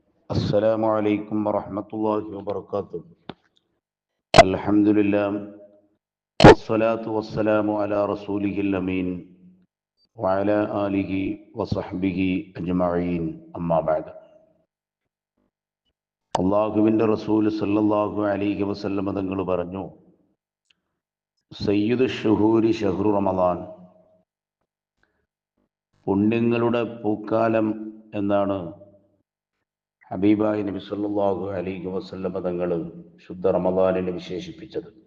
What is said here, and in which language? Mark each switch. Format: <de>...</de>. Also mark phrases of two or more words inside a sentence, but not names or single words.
<ar>السلام عليكم ورحمة الله وبركاته. الحمد لله والصلاة والسلام على رسوله الأمين وعلى آله وصحبه أجمعين أما بعد.</ar> <ml>അള്ളാഹുവിൻ്റെ റസൂൽ</ml> <ar>صلى الله عليه وسلم</ar> <ml>തങ്ങൾ പറഞ്ഞു,</ml> <ar>سيد الشهور شهر رمضان,</ar> <ml>പുണ്യങ്ങളുടെ പൂക്കാലം എന്നാണ് ഹബീബായ നബി</ml> <ar>صلى الله عليه وسلم</ar> <ml>തങ്ങൾ ശുദ്ധ റമദാനിനെ വിശേഷിപ്പിച്ചത്.</ml>